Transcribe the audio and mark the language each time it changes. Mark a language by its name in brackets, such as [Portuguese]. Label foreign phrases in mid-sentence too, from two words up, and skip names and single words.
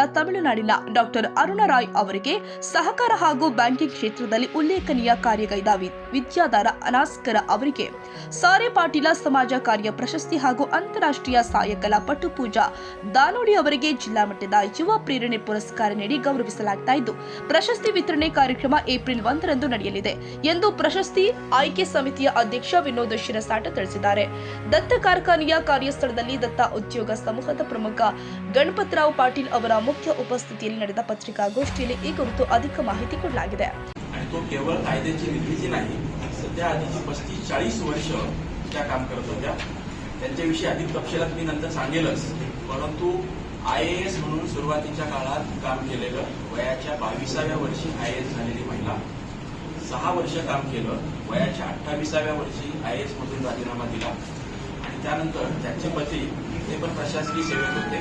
[Kannada] ತಮಿಳುನಾಡಿನ ಡಾಕ್ಟರ್ ಅರುಣ ರಾಯ್ ಅವರಿಗೆ, ಸಹಕಾರ ಹಾಗೂ ಬ್ಯಾಂಕಿಂಗ್ ಕ್ಷೇತ್ರದಲ್ಲಿ ಉಲ್ಲೇಖನೀಯ ಕಾರ್ಯಗೈದ ವಿದ್ಯಾಧರ ಅನಾಸ್ಕರ ಅವರಿಗೆ ಸಾರೆ ಪಾಟೀಲ ಸಮಾಜ ಕಾರ್ಯ ಪ್ರಶಸ್ತಿ ಹಾಗೂ ಅಂತಾರಾಷ್ಟ್ರೀಯ ಸಾಯಕಲಾ ಪಟು ಪೂಜಾ ದಾನೋಡಿ ಅವರಿಗೆ ಜಿಲ್ಲಾ ಮಟ್ಟದ ಯುವ ಪ್ರೇರಣೆ ಪುರಸ್ಕಾರ ನೀಡಿ ಗೌರವಿಸಲಾಗ್ತಾ ಇದ್ದು, ಪ್ರಶಸ್ತಿ ವಿತರಣೆ ಕಾರ್ಯಕ್ರಮ ಏಪ್ರಿಲ್ 1ರಂದು ನಡೆಯಲಿದೆ ಎಂದು ಪ್ರಶಸ್ತಿ ಆಯ್ಕೆ ಸಮಿತಿಯ ಅಧ್ಯಕ್ಷ ವಿನೋದ್ ಶಿರಸಾಟ ತಿಳಿಸಿದ್ದಾರೆ. ದತ್ತ ಕಾರ್ಖಾನೆಯ ಕಾರ್ಯಸ್ಥಳದಲ್ಲಿ ದತ್ತ ಉದ್ಯೋಗ ಸಮೂಹದ ಪ್ರಮುಖ ಗಣಪತರಾವ್ ಪಾಟೀಲ್ ಅವರ ಮುಖ್ಯ ಉಪಸ್ಥಿತಿಯಲ್ಲಿ ನಡೆದ ಪತ್ರಿಕಾಗೋಷ್ಠಿಯಲ್ಲಿ ಈ ಕುರಿತು [Marathi] अधिक माहिती [Kannada] ಕೊಡಲಾಗಿದೆ. [Marathi] तो केवळ कायद्याची निर्मिती नाही, सध्या आधीची 35-40 वर्ष त्या काम करत होत्या. त्यांच्याविषयी अधिक तपशिलात मी नंतर सांगेलच, परंतु IAS म्हणून सुरुवातीच्या काळात काम केलेलं, वयाच्या 22व्या वर्षी IAS झालेली महिला, 6 वर्ष काम केलं, वयाच्या 28व्या वर्षी IAS मधून राजीनामा दिला आणि त्यानंतर त्यांचे पती ते पण प्रशासकीय सेवेत होते.